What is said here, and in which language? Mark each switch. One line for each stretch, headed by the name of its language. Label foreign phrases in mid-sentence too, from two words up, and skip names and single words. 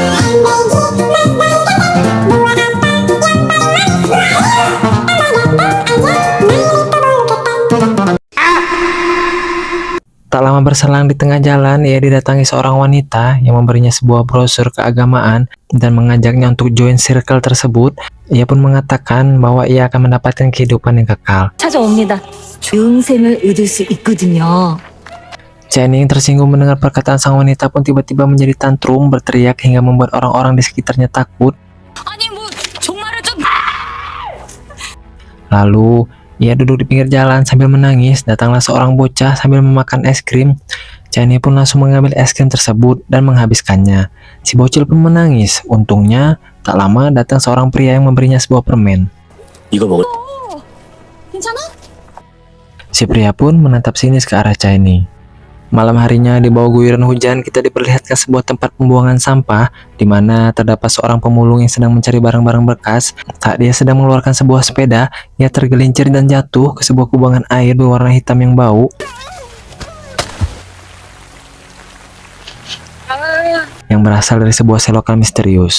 Indonesian: Tak lama berselang di tengah jalan, ia didatangi seorang wanita yang memberinya sebuah brosur keagamaan dan mengajaknya untuk
English: join circle
Indonesian: tersebut. Ia pun mengatakan bahwa ia akan mendapatkan kehidupan yang kekal.
Korean: 찾아옵니다. 영생을 얻을 수 있거든요.
Indonesian: Channing tersinggung mendengar perkataan sang wanita pun tiba-tiba menjadi tantrum, berteriak hingga membuat orang-orang di sekitarnya takut.
Korean: 아니 뭐 정말을 좀
Indonesian: Lalu, ia duduk di pinggir jalan sambil menangis. Datanglah seorang bocah sambil memakan es krim. Channing pun langsung mengambil es krim tersebut dan menghabiskannya. Si bocil pun menangis. Untungnya, tak lama datang seorang pria yang memberinya sebuah permen.
Korean: 이거 먹을 괜찮아?
Indonesian: Si pria pun menatap sinis ke arah Channing. Malam harinya di bawah guyuran hujan kita diperlihatkan sebuah tempat pembuangan sampah di mana terdapat seorang pemulung yang sedang mencari barang-barang bekas. Saat dia sedang mengeluarkan sebuah sepeda, ia tergelincir dan jatuh ke sebuah kubangan air berwarna hitam yang bau yang berasal dari sebuah selokan misterius.